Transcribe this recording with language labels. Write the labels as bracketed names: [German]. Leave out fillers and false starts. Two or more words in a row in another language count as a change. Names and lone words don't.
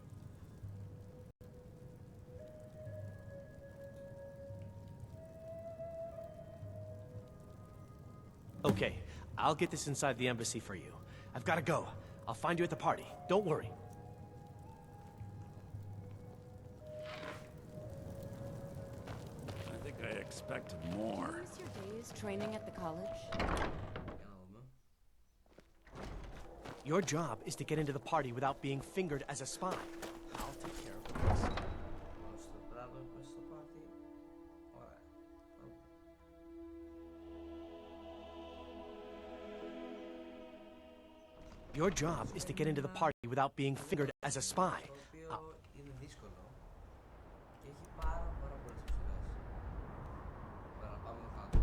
[English] Okay, I'll get this inside the embassy for you. I've got to go. I'll find you at the party. Don't worry. I think I expected more. Use your days training at the college. [Greek] Για να δούμε. [English] Your job is to get into the party without being fingered as a spy. I'll take care of the rest. [Greek] Πάω στο πράγμα μέσα στο πάρτι. Ωραία. Your job is to get into the party without being fingered as a spy. Το οποίο είναι δύσκολο και έχει πάρα πολλές επιλογές. Τώρα πάμε να κάνουμε.